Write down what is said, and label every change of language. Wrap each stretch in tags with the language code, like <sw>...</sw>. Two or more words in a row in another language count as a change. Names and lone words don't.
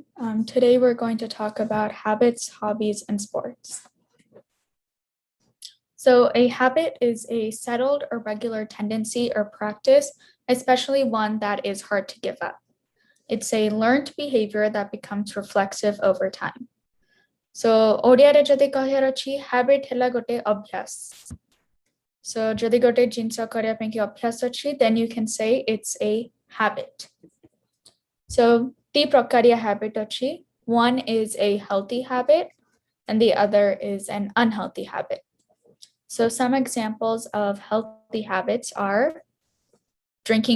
<en>Today we're going to talk about habits, hobbies, and sports. So a habit is a settled or regular tendency or practice, especially one that is hard to give up. It's a learned behavior that becomes reflexive over time.</en> <or>So ଓଡ଼ିଆ ରେ ଯଦି କହେରା ଚି habit ହେଲା ଗୋଟେ ଅଭ୍ୟାସ. So ଯଦି ଗୋଟେ ଜିନିଷ କାର୍ଯ୍ୟ ପାଇଁ କି ଅଭ୍ୟାସ ଅଛି,</or> <en>then you can say it's a habit.</en> <or>So the prakariya habit achi.</or> <en>One is a healthy habit and the other is an unhealthy habit. So some examples of healthy habits are drinking</en>